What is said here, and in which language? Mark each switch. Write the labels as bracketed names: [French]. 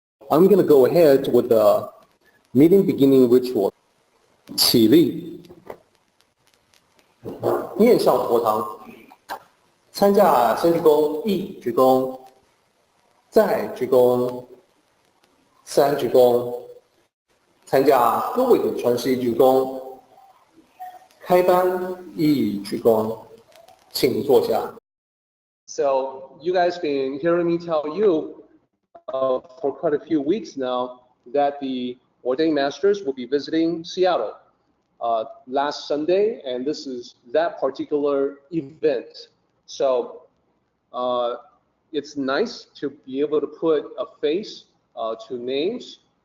[English] I'm going to go ahead with the meeting beginning ritual. [Chinese] 起立，面向佛堂，参加先鞠躬，一鞠躬，再鞠躬，三鞠躬，参加各位的传世一鞠躬，开班一鞠躬，请坐下。 [English] So you guys been hearing me tell you for quite a few weeks now that the ordained masters will be visiting Seattle last Sunday, and this is that particular event. So it's nice to be able to put a face to names.